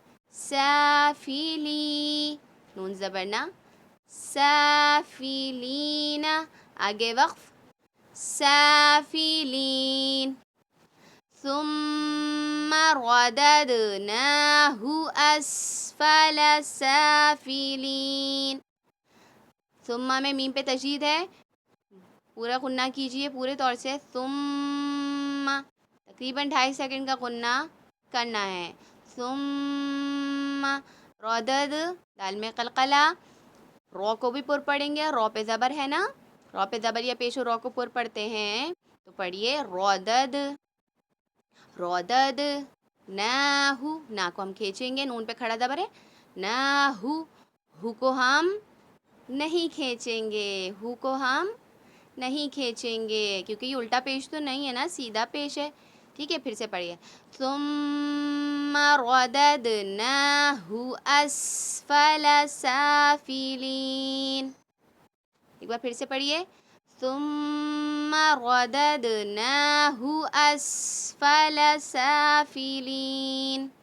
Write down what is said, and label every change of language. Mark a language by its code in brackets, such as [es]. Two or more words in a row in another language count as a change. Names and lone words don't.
[ur] سافلی، نون زبر نا، سافلین، آگے وقف، سافلین، [ar] ثم رددناہ اسفل سافلین، [ur] ثم میں میم پہ تشدید ہے، پورا غنہ کیجئے پورے طور سے، ثم تقریباً 2.5 سیکنڈ کا غنہ کرنا ہے، ثم ردد، دال میں قلقلہ، رو کو بھی پر پڑھیں گے، رو پہ زبر ہے نا، رو پہ زبر یا پیش و رو کو پر پڑھتے ہیں، تو پڑھیے ردد، ردد، ناہو، نا کو ہم کھینچیں گے، نون پہ کھڑا زبر ہے، ناہو، ہو کو ہم نہیں کھینچیں گے، ہو کو ہم نہیں کھینچیں گے، کیونکہ یہ الٹا پیش تو نہیں ہے نا، سیدھا پیش ہے، ٹھیک ہے، پھر سے پڑھیے، [ar] ثم رددناہ اسفل سافلین، [ur] ایک بار پھر سے پڑھیے، [ar] ثم رددناہ اسفل سافلین۔